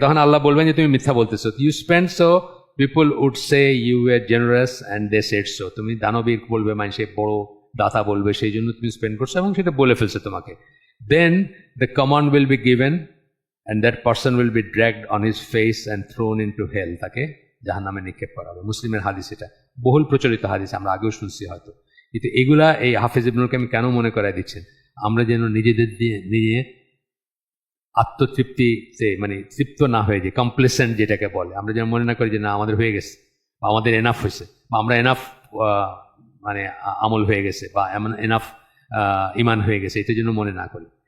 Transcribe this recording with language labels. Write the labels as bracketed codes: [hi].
[bn] তখন আল্লাহ বলবেন যে তুমি মিথ্যা বলতেছো, [en] you spend so people would say you are generous and they said so, [bn] তুমি দানবীর বলবে, মানুষে বড় দাতা বলবে, সেই জন্য তুমি স্পেন্ড করছো, এবং সেটা বলে ফেলছে তোমাকে। [en] then the command will be given and that person will be dragged on his face and thrown into hell, [bn] তাকে জাহান্নামে নিক্ষেপ করা হবে। মুসলিমের হাদিস, এটা বহুল প্রচলিত হাদিস, আমরা আগেও শুনছি হয়তো। কিন্তু এগুলা এই হাফেজ ইবনুল কাইয়িম কেন মনে করাই দিচ্ছেন? আমরা যেন নিজেদের দিয়ে নিজে আত্মতৃপ্তিতে মানে তৃপ্ত না হয়ে যায়, কমপ্লেসেন্ট যেটাকে বলে, আমরা যেন মনে না করি যে না আমাদের হয়ে গেছে, বা আমাদের এনাফ হয়েছে, বা আমরা এনাফ মানে আমল হয়ে গেছে, বা এনাফ ইমান হয়ে গেছে, এটার জন্য মনে না করি।